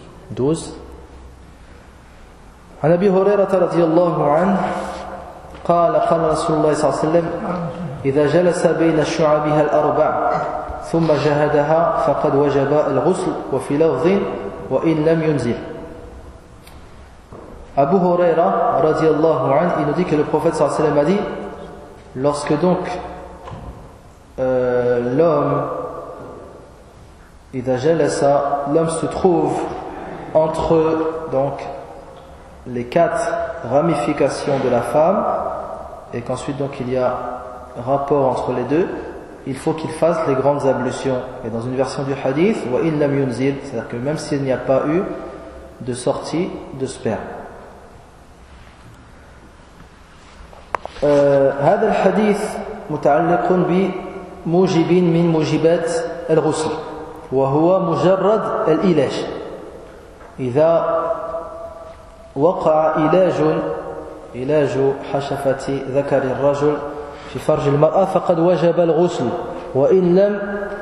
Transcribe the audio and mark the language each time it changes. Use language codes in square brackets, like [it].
[ar] 12. عن أبي هريرة رضي الله عنه قال قال رسول الله صلى الله عليه وسلم إذا جلس بين شعبها الأربع ثم جهدها فقد وجب الغسل وفي لفظ وإن لم ينزل. [fr] Abu Huraira radiallahu anhu, il nous dit que le prophète sallallahu alayhi wa sallam a dit, lorsque donc l'homme se trouve entre donc les quatre ramifications de la femme et qu'ensuite donc il y a rapport entre les deux, il faut qu'il fasse les grandes ablutions. Et dans une version du hadith, [ar] wa in lam yunzil, [fr] c'est-à-dire que même s'il n'y a pas eu de sortie de sperme. [ar] هذا الحديث متعلق بموجب من موجبات الغسل وهو مجرد العلاج. إذا وقع علاج حشفة ذكر الرجل في فرج المرأة فقد وجب الغسل وإن لم